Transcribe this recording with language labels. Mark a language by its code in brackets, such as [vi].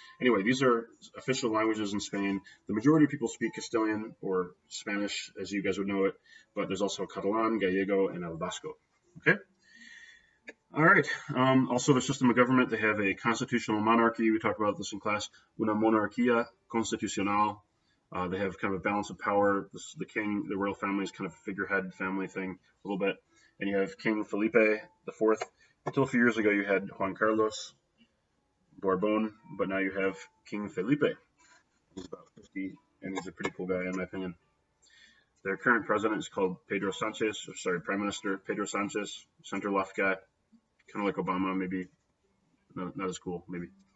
[en] Anyway, these are official languages in Spain. The majority of people speak Castilian or Spanish, as you guys would know it, but there's also Catalan, Gallego, and El Vasco, okay? All right. Also, their system of government, they have a constitutional monarchy. We talked about this in class. [es] Una monarquía constitucional. [en] They have kind of a balance of power. The king, the royal family is kind of a figurehead family thing a little bit. And you have King Felipe IV. Until a few years ago, you had Juan Carlos Borbón, but now you have King Felipe. He's about 50, and he's a pretty cool guy, in my opinion. Their current president is called Prime Minister Pedro Sanchez, center-left guy. Kind of like Obama, maybe. No, not as cool, maybe.